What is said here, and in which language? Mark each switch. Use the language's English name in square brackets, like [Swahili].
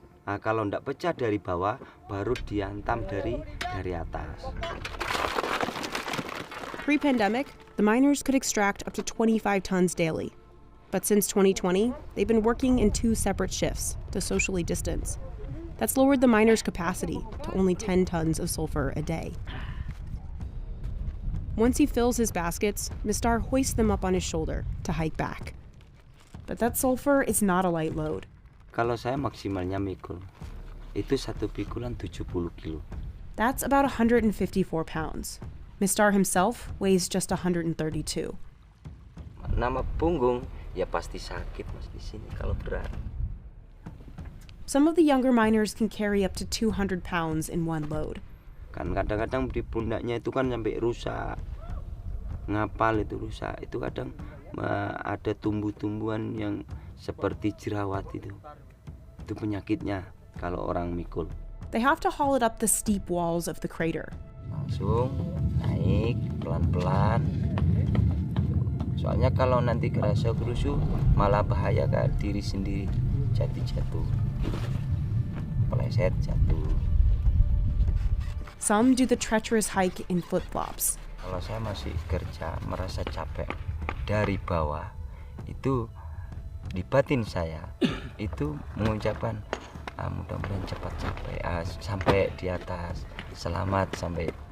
[Indonesian] Kalau tidak pecah dari bawah, baru diantam dari atas. [English] Pre-pandemic, the miners could extract up to 25 tons daily. But since 2020, they've been working in 2 separate shifts to socially distance. That's lowered the miners' capacity to only 10 tons of sulfur a day. Once he fills his baskets, Mistar hoists them up on his shoulder to hike back. But that sulfur is not a light load. [Indonesian] Kalau saya maksimalnya mikul, itu satu pikulan 70 kilo. [English] That's about 154 pounds. Mistar himself weighs just 132. [Indonesian] Nama punggung, ya pasti sakit mas di sini kalau berat. [English] Some of the younger miners can carry up to 200 pounds in one load. [Indonesian] Kan kadang-kadang di pundaknya itu kan sampai rusak. Ngapal itu rusak. Itu kadang ada tumbuh-tumbuhan yang seperti jerawat itu. Itu penyakitnya kalau orang mikul. [English] They have to haul it up the steep walls of the crater. [Indonesian] Langsung naik pelan-pelan. Soalnya kalau nanti kerasa kerusuh malah bahaya ke diri sendiri. Jatuh. Peleset jatuh. [English] Some do the treacherous hike in flip-flops. [Indonesian] Kalau saya masih kerja merasa capek dari bawah, itu di batin saya itu mengucapkan mudah-mudahan cepat sampai di atas, selamat sampai.